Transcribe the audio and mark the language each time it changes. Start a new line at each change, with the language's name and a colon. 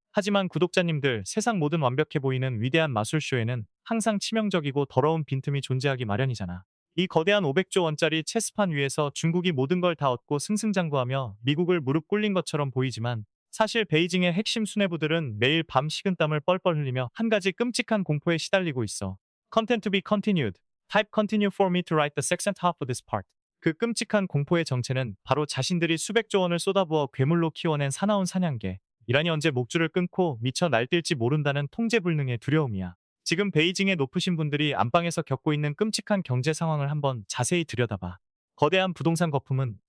Korean: 하지만 구독자님들, 세상 모든 완벽해 보이는 위대한 마술쇼에는 항상 치명적이고 더러운 빈틈이 존재하기 마련이잖아. 이 거대한 500조 원짜리 체스판 위에서 중국이 모든 걸 다 얻고 승승장구하며 미국을 무릎 꿇린 것처럼 보이지만 사실 베이징의 핵심 수뇌부들은 매일 밤 식은땀을 뻘뻘 흘리며 한 가지 끔찍한 공포에 시달리고 있어.
English: Content to be continued. Type continue for me to write the second half of this part.
Korean: 그 끔찍한 공포의 정체는 바로 자신들이 수백조 원을 쏟아부어 괴물로 키워낸 사나운 사냥개. 이란이 언제 목줄을 끊고 미쳐 날뛸지 모른다는 통제불능의 두려움이야. 지금 베이징의 높으신 분들이 안방에서 겪고 있는 끔찍한 경제 상황을 한번 자세히 들여다봐. 거대한 부동산 거품은